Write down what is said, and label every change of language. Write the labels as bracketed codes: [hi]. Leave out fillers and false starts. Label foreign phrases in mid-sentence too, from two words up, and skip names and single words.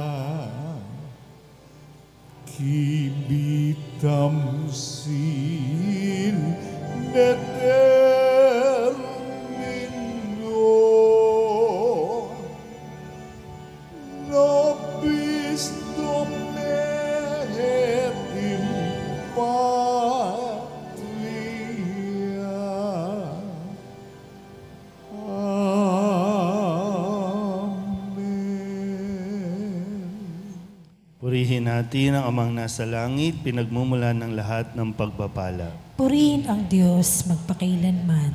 [la] kibitam sin determino, nobis Domine et in patria. Amen. [tl] Purihin natin ang Amang nasa langit, pinagmumulan ng lahat ng pagpapala. Purihin ang Diyos magpakailanman.